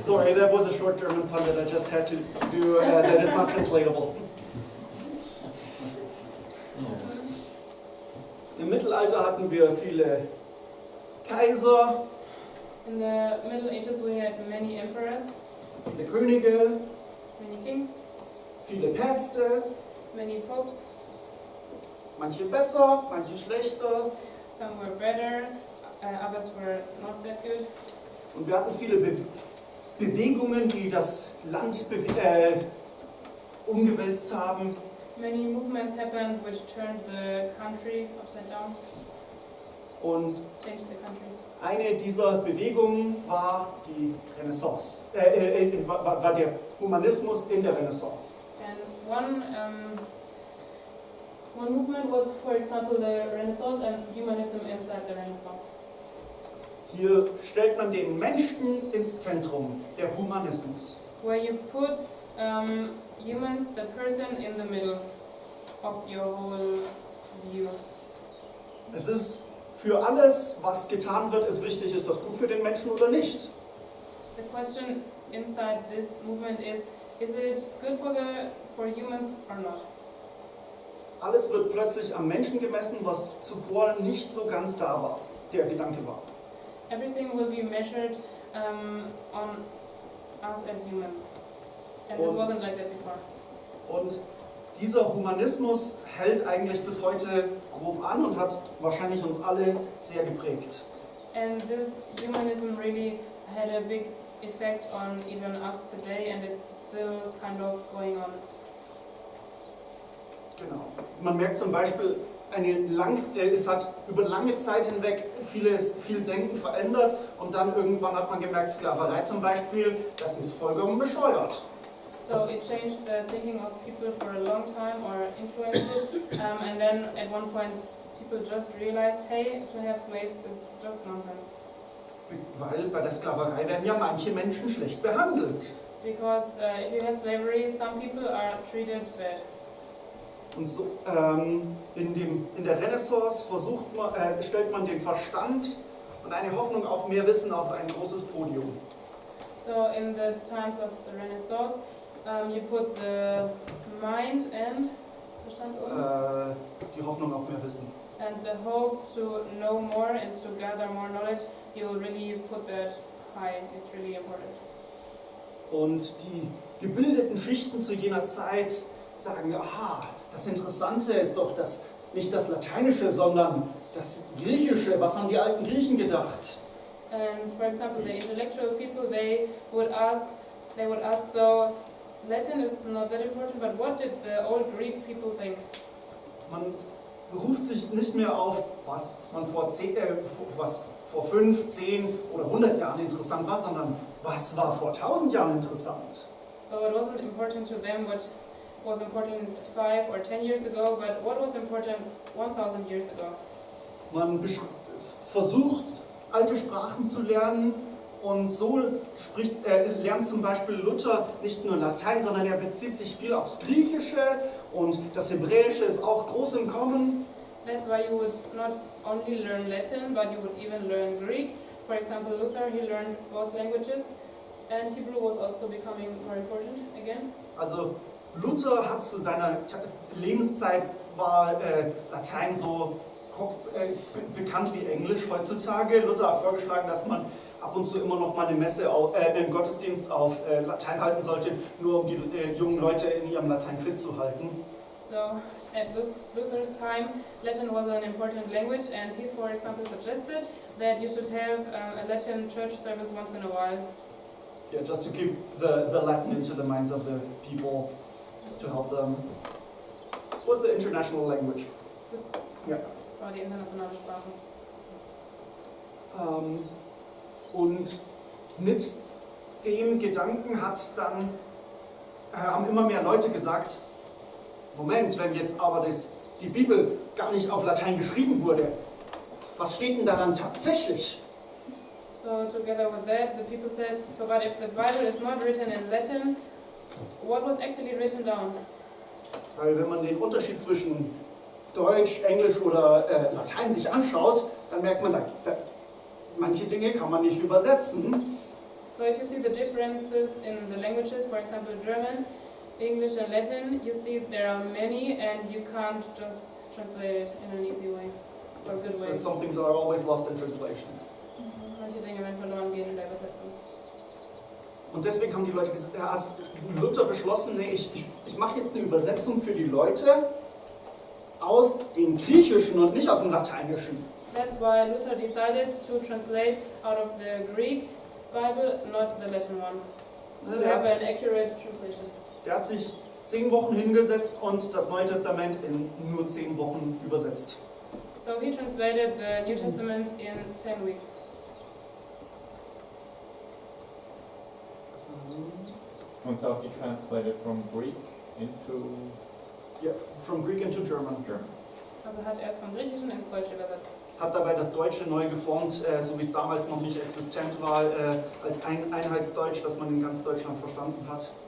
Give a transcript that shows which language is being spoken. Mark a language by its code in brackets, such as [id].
[en] Sorry, that was a short German pun that I just had to do. That is not translatable. [de] Im Mittelalter hatten wir viele Kaiser, [en] In the Middle Ages we had many emperors, [de] viele Könige, [en] many kings, [de] viele Päpste, [en] many popes. [de] manche besser, manche schlechter. [en] Some were better, others were not that good. [de] Und wir hatten viele Bewegungen, die das Land umgewälzt haben. [en] Many movements happened which turned the country upside down, [de] Und [en] changed the country. [de] eine dieser Bewegungen war die Renaissance, war der Humanismus in der Renaissance. [en] And one movement was, for example, the Renaissance and humanism inside the Renaissance. [de] Hier stellt man den Menschen ins Zentrum, der Humanismus. [en] where you put humans, the person, in the middle of your whole view. [de] Es ist für alles, was getan wird, ist wichtig, ist das gut für den Menschen oder nicht? [en] The question inside this movement is it good for humans or not? [de] Alles wird plötzlich am Menschen gemessen, was zuvor nicht so ganz da war, der Gedanke war. [en] Everything will be measured on us as humans. And this [de] Und- [en] wasn't like that before. [de] Und dieser Humanismus hält eigentlich bis heute grob an und hat wahrscheinlich uns alle sehr geprägt. [en] And this humanism really had a big effect on even us today, and it's still kind of going on. [de] Genau. Man merkt zum Beispiel, es hat über lange Zeit hinweg viel Denken verändert und dann irgendwann hat man gemerkt, Sklaverei zum Beispiel, das ist vollkommen bescheuert. [en] So it changed the thinking of people for a long time, or influenced it, and then at one point people just realized, hey, to have slaves is just nonsense. [de] Weil bei der Sklaverei werden ja manche Menschen schlecht behandelt. [en] Because if you have slavery, some people are treated bad. [de] Und so, in der Renaissance stellt man den Verstand und eine Hoffnung auf mehr Wissen auf ein großes Podium. [en] So in the times of the Renaissance, you put the mind and [de] Verstand oben? Die Hoffnung auf mehr Wissen. [en] And the hope to know more and to gather more knowledge, you will really put that high. It's really important. [de] Und die gebildeten Schichten zu jener Zeit sagen, aha, das Interessante ist doch nicht das Lateinische, sondern das Griechische. Was haben die alten Griechen gedacht? [en] And for example, the intellectual people, they would ask, so Latin is not that important, but what did the old Greek people think? [de] Man beruft sich nicht mehr auf, was man vor 5, 10 oder 100 Jahren interessant war, sondern was war vor 1000 Jahren interessant. [en] So it wasn't important to them what was important 5 or 10 years ago, but what was important 1000 years ago. [de] Man versucht, alte Sprachen zu lernen und so lernt zum Beispiel Luther nicht nur Latein, sondern er bezieht sich viel aufs Griechische und das Hebräische ist auch groß im Kommen. [en] That's why you would not only learn Latin, but you would even learn Greek. For example, Luther, he learned both languages, and Hebrew was also becoming more important again. [de] Also Luther hat zu seiner Lebenszeit war Latein so bekannt wie Englisch heutzutage. Luther hat vorgeschlagen, dass man ab und zu immer noch mal einen Gottesdienst auf Latein halten sollte, nur um die jungen Leute in ihrem Latein fit zu halten. [en] So at Luther's time, Latin was an important language, and he, for example, suggested that you should have a Latin church service once in a while. Yeah, just to keep the Latin into the minds of the people, to help them. What's the international language? [de] Das, Ja. das war die internationale Sprache. Und mit dem Gedanken haben immer mehr Leute gesagt, Moment, wenn jetzt aber die Bibel gar nicht auf Latein geschrieben wurde, was steht denn da dann tatsächlich? [en] So together with that, the people said, so but if the Bible is not written in Latin, what was actually written down? [de] Weil wenn man den Unterschied zwischen Deutsch, Englisch oder Latein sich anschaut, dann merkt man, manche Dinge kann man nicht übersetzen. [en] So if you see the differences in the languages, for example German, English and Latin, you see there are many and you can't just translate it in an easy way, or a good way. And some things are always lost in translation. [de] Manche Dinge werden verloren gehen in der Übersetzung. Und deswegen haben die Leute gesagt, hat Luther beschlossen, nee, ich mache jetzt eine Übersetzung für die Leute aus dem Griechischen und nicht aus dem Lateinischen. [en] That's why Luther decided to translate out of the Greek Bible, not the Latin one, to have an accurate translation. [de] Der hat sich 10 Wochen hingesetzt und das Neue Testament in nur 10 Wochen übersetzt. [en] So he translated the New Testament in 10 weeks. And so he translated from Greek into Yeah, from Greek into German. German. [de] Also hat er es vom Griechischen ins Deutsche übersetzt. hat dabei das Deutsche neu geformt, so wie es damals noch nicht existent war, als ein Einheitsdeutsch, das man in ganz Deutschland verstanden hat.